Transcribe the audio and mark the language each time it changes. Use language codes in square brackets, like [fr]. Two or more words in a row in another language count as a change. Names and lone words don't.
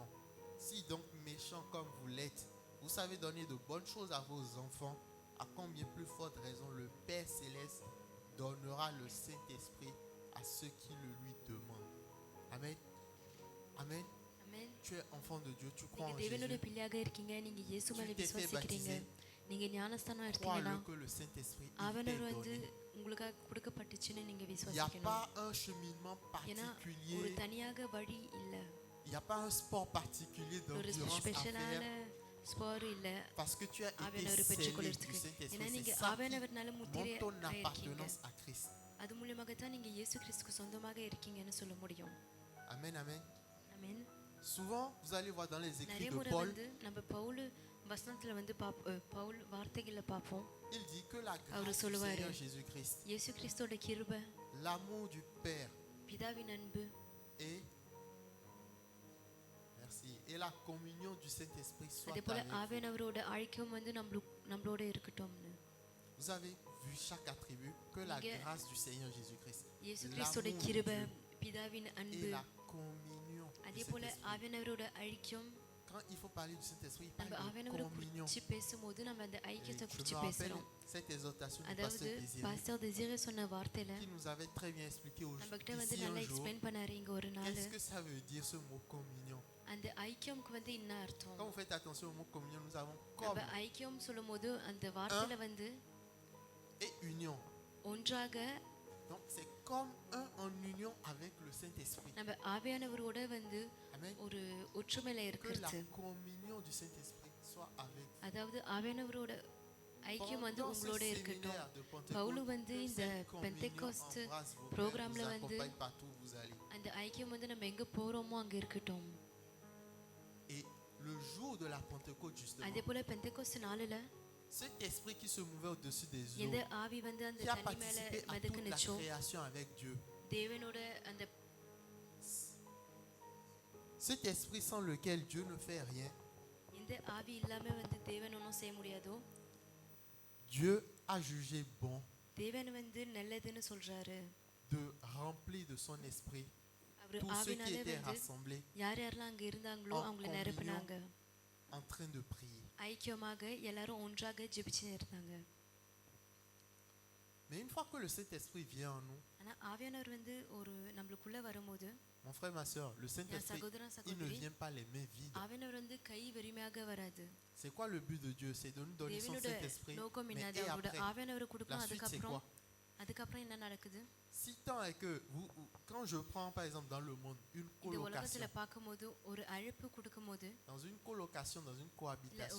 [fr] Si donc méchant comme vous l'êtes, vous savez donner de bonnes choses à vos enfants, à combien plus forte raison le Père Céleste donnera le Saint-Esprit à ceux qui le lui demandent. Amen. Amen. [ta] ஆமென். [fr] Tu es enfant de Dieu, tu crois [ta] நீங்க [fr] en [ta] தேவனோட [fr] Jésus. [ta] பிள்ளையாக இருக்கீங்க, நீங்க இயேசு மேல [fr] Tu t'es fait [ta] விசுவாசிக்கிறீங்க, [fr] baptiser. [ta] நீங்க ஞானஸ்தானம் எடுத்தீங்கன்னா [fr] Crois-le que le Saint-Esprit il t'est [ta] ஆவியானவர் வந்து [fr] donné. [ta] உங்களுக்காக கொடுக்கப்பட்டுச்சுன்னு நீங்க [fr] Il n'y a [ta] விசுவாசிக்கணும். [fr] pas un cheminement [ta] ஏன்னா ஒரு [fr] particulier, [ta] தனியாக வழி இல்ல, [fr] il n'y a pas un sport particulier [ta] ஒரு [fr] d'endurance à [ta] ஸ்பெஷலான [fr] faire [ta] ஸ்போர் இல்ல. [fr] parce que tu as été [ta] ஆவியானவர் [fr] scellé du [ta] பெற்றுக்கொள்றதுக்கு ஏன்னா [fr] Saint-Esprit. [ta] நீங்க [fr] C'est ça qui [ta] ஆவியானவர்னால முத்திரை [fr] montre ton [ta] இருக்கீங்க. [fr] appartenance à Christ. [ta] அது மூலமாக தான் நீங்க இயேசு கிறிஸ்துக்கு சொந்தமாக இருக்கீங்கன்னு சொல்ல முடியும். [fr] Amen, amen. [ta] ஆமென். [fr] Souvent, vous allez voir dans les écrits [ta] நிறைய [fr] de [ta] முறை [fr] Paul, [ta] வந்து நம்ம பவுல் வசனத்துல வந்து பவுல் வார்த்தைகளை பார்ப்போம். [fr] il dit que la [ta] அவர் [fr] grâce du [ta] சொல்லுவாரு, [fr] Seigneur Jésus-Christ, [ta] இயேசு கிறிஸ்துவோட கிருபை, [fr] l'amour du Père [ta] பிதாவின் அன்பு [fr] et merci et la communion du Saint-Esprit soit [ta] அதே போல [fr] avec vous. [ta] ஆவியானவரோட அழைக்கும் வந்து நம்மளோட இருக்கட்டும்னு. [fr] Vous avez vu chaque attribut que la [ta] இங்க [fr] grâce du Seigneur Jésus-Christ, [ta] இயேசு [fr] l'amour [ta] கிறிஸ்துவோட [fr] de [ta] கிருபை, [fr] Dieu [ta] பிதாவின் [fr] et [ta] அன்பு, [fr] la communion du [ta] அதே போல [fr] Saint-Esprit. [ta] ஆவியானவரோட ஐக்கியம். [fr] Quand il faut parler du Saint-Esprit, il [ta] நம்ம [fr] parle de [ta] ஆவியானவரை [fr] communion. [ta] குறித்து பேசும்போது நம்ம அந்த [fr] Et [ta] ஐக்கியத்தை [fr] je [ta] குறித்து [fr] me rappelle [ta] பேசுறோம். [fr] cette exhortation du [ta] அதாவது [fr] pasteur Désiré [ta] பாஸ்டர் டெசிரே சொன்ன வார்த்தையில [fr] qui nous avait très bien expliqué [ta] நம்ம கிட்ட வந்து [fr] ici [ta] நல்லா [fr] un jour. [ta] எக்ஸ்பிளைன் பண்ணாரு இங்க ஒரு நாள். [fr] Qu'est-ce que ça veut dire ce mot communion? [ta] அந்த ஐக்கியம்க்கு வந்து என்ன அர்த்தம்? [fr] Quand vous faites attention au mot communion, nous avons [ta] நம்ம [fr] comme [ta] ஐக்கியம் சொல்லும்போது அந்த வார்த்தையில வந்து [fr] et union. [ta] ஒன்றாக, [fr] Donc c'est comme un en union avec le Saint-Esprit. [ta] நம்ம ஆவியானவரோட வந்து [fr] Amen. [ta] ஒரு ஒற்றுமையில [fr] Que la [ta] இருக்கிறது. [fr] communion du Saint-Esprit soit avec vous. [ta] அதாவது ஆவியானவரோட ஐக்கியம் வந்து [fr] Pendant ce [ta] உங்களோட இருக்கட்டும். [fr] séminaire de [ta] பவுல் [fr] Pentecôte, [ta] வந்து [fr] que [ta] இந்த [fr] cette communion [ta] பெந்தெகோஸ்ட் [fr] embrasse vos cœurs, [ta] ப்ரோக்ராம்ல [fr] vous [ta] வந்து [fr] accompagne partout où vous allez. [ta] அந்த ஐக்கியம் வந்து நம்ம எங்க போறோமோ அங்க இருக்கட்டும். [fr] Et le jour de la Pentecôte, justement, [ta] அதே போல பெந்தெகோஸ்ட் நாளில [fr] cet esprit qui se mouvait au-dessus des [ta] எந்த [fr] eaux, [ta] ஆவி வந்து அந்த [fr] qui a [ta] தண்ணி மேல [fr] participé à toute la [ta] மிதக்குனுச்சோ [fr] création avec Dieu, [ta] தேவனோட அந்த [fr] cet esprit sans lequel Dieu ne fait rien, [ta] எந்த ஆவி இல்லாம வந்து தேவன் ஒன்றும் செய்ய முடியாதோ [fr] Dieu a jugé bon [ta] தேவன் வந்து நல்லதுன்னு சொல்றாரு. [fr] de remplir de son esprit [ta] அவர் [fr] tous ceux qui [ta] ஆவினாலே [fr] étaient [ta] வந்து [fr] rassemblés [ta] யார் யாரெல்லாம் அங்க இருந்தாங்களோ [fr] en [ta] அவங்கள நிரப்பினாங்க. [fr] en train de prier. [ta] ஐக்கியமாக எல்லாரும் ஒன்றாக ஜெபிச்சு இருந்தாங்க. [fr] Mais une fois que le Saint-Esprit vient en nous, [ta] ஆனா ஆவியானவர் வந்து ஒரு நம்மளுக்குள்ள வரும்போது [fr] mon frère, ma soeur, le [ta] என் [fr] Saint-Esprit, [ta] சகோதரன் [fr] il ne [ta] சகோதரி [fr] vient pas les mains vides. [ta] ஆவியானவர் வந்து கை வெறுமையாக வராது. [fr] C'est quoi le but de Dieu? C'est de nous donner son [ta] தேவனோட [fr] Saint-Esprit. [ta] நோக்கம் [fr] Mais [ta] என்னது? [fr] et [ta] அவரோட [fr] après, [ta] ஆவியானவர் [fr] la [ta] கொடுக்கும். [fr] suite, c'est [ta] அதுக்கப்புறம் [fr] quoi? [ta] அதுக்கப்புறம் என்ன நடக்குது? [fr] Si tant est que quand je prends par exemple dans le monde une [ta] இந்த [fr] colocation, [ta] உலகத்துல பார்க்கும்போது ஒரு அழைப்பு கொடுக்கும்போது [fr] dans une colocation, dans une [ta] இல்ல [fr] cohabitation,